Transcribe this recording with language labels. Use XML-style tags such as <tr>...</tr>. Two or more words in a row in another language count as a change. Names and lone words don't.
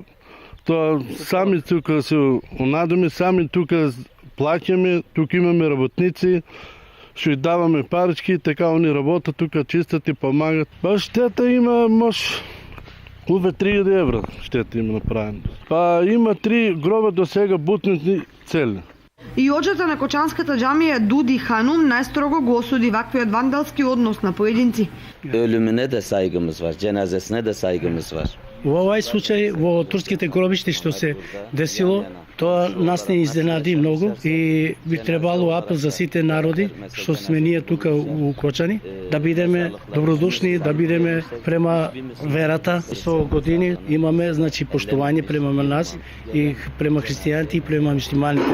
<mk>Тоа сами тука се унадоми, сами тука плаќаме, тука имаме работници, што и даваме парички, така они работат тука, чистат и помагат. Па штета има може уве 3000 евра штета има направено. Па има 3 гроба до сега бутнати цели. И оджата на кочанската џамија Дуди Ханум најстрого го осуди ваквиот вандалски однос на поединци.</mk> <tr>Ölümüne de saygımız var, cenazesine de saygımız var.</tr> <mk>Во овај случај во турските гробишти што се десило, тоа нас не изненади многу и би требало апел за сите народи што сме ние тука у Кочани да бидеме добродушни, да бидеме према верата. Со години имаме значи поштување према нас и према христијаните и према муслиманите.</mk>